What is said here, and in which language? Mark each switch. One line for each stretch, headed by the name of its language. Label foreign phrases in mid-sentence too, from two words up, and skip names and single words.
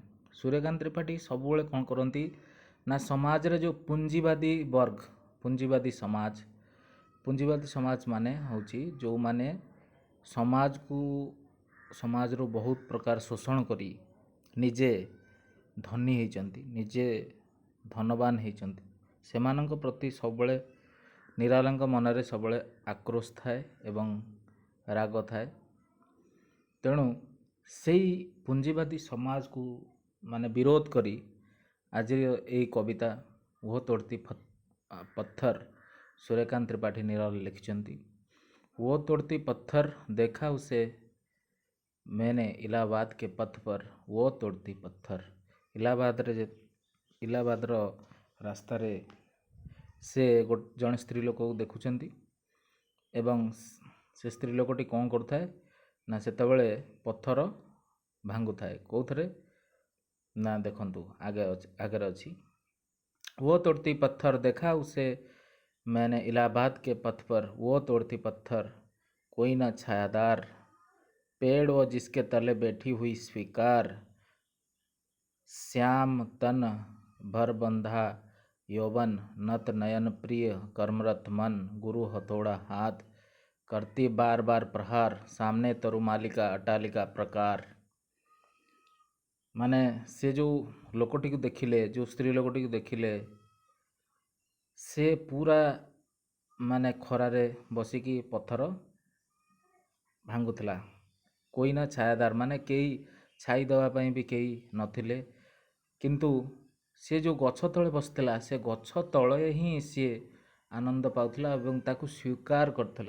Odia: ସୂର୍ଯ୍ୟକାନ୍ତ ତ୍ରିପାଠୀ ସବୁବେଳେ କ'ଣ କରନ୍ତି ନା ସମାଜରେ ଯେଉଁ ପୁଞ୍ଜିବାଦୀ ବର୍ଗ, ପୁଞ୍ଜିବାଦୀ ସମାଜ ମାନେ ହେଉଛି ଯେଉଁମାନେ ସମାଜରୁ ବହୁତ ପ୍ରକାର ଶୋଷଣ କରି ନିଜେ ଧନୀ ହେଇଛନ୍ତି, ନିଜେ ଧନବାନ ହେଇଛନ୍ତି, ସେମାନଙ୍କ ପ୍ରତି ସବୁବେଳେ ନିରାଲାଙ୍କ ମନରେ ସବୁବେଳେ ଆକ୍ରୋଶ ଥାଏ ଏବଂ ରାଗ ଥାଏ। ତେଣୁ ସେଇ ପୁଞ୍ଜିବାଦୀ ସମାଜକୁ ବିରୋଧ କରି ଆଜି ଏଇ କବିତା वो तोड़ती पत्थर सूर्यकांत त्रिपाठी निराला लिखिଛନ୍ତି।
Hindi: वो तोड़ती पत्थर देखा उसे मैंने इलाहाबाद के पथ पर, वो तोड़ती पत्थर।
Odia: इलाहाबादର ରାସ୍ତାରେ ସେ ଜଣେ ସ୍ତ୍ରୀ ଲୋକକୁ ଦେଖୁଛନ୍ତି ଏବଂ ସେ ସ୍ତ୍ରୀ ଲୋକଟି କ'ଣ କରୁଥାଏ ନା ସେତେବେଳେ ପଥର ଭାଙ୍ଗୁଥାଏ। କେଉଁଥିରେ ନା ଦେଖନ୍ତୁ ଆଗରେ ଅଛି,
Hindi: वो तोड़ती पत्थर देखा उसे मैंने इलाहाबाद के पथ पर, वो तोड़ती पत्थर कोई ना छायादार पेड़ वो जिसके तले बैठी हुई स्वीकार, श्याम तन भर बंधा यौवन नत नयन प्रिय कर्मरत मन गुरु हथौड़ा हाथ करती बार बार प्रहार सामने तरुमालिका अटालिका प्रकार।
Odia: ମାନେ ସେ ଯେଉଁ ଲୋକଟିକୁ ଦେଖିଲେ, ଯେଉଁ ସ୍ତ୍ରୀ ଲୋକଟିକୁ ଦେଖିଲେ, ସେ ପୁରା ଖରାରେ ବସିକି ପଥର ଭାଙ୍ଗୁଥିଲା।
Hindi: कोई ना छायादार
Odia: କେହି ଛାଇ ଦେବା ପାଇଁ ବି କେହି ନଥିଲେ, କିନ୍ତୁ ସେ ଯେଉଁ ଗଛ ତଳେ ବସିଥିଲା, ସେ ଗଛ ତଳେ ହିଁ ସିଏ ଆନନ୍ଦ ପାଉଥିଲା ଏବଂ ତାକୁ ସ୍ୱୀକାର କରୁଥିଲା।